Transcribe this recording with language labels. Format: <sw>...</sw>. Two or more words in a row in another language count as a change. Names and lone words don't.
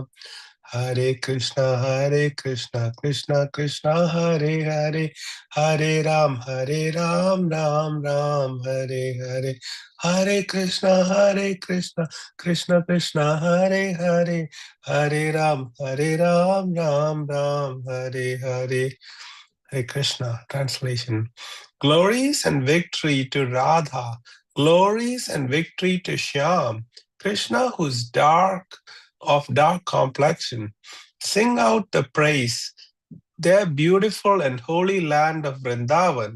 <sa>हरे कृष्णा कृष्णा कृष्णा हरे हरे, हरे राम राम राम हरे हरे. हरे कृष्णा कृष्णा कृष्णा हरे हरे, हरे राम राम राम हरे हरे. Hare Krishna.</sa> <en>Translation. Glories and victory to Radha, glories and victory to Shyam, Krishna who's of dark complexion. Sing out the praise, their beautiful and holy land of Vrindavan.</en>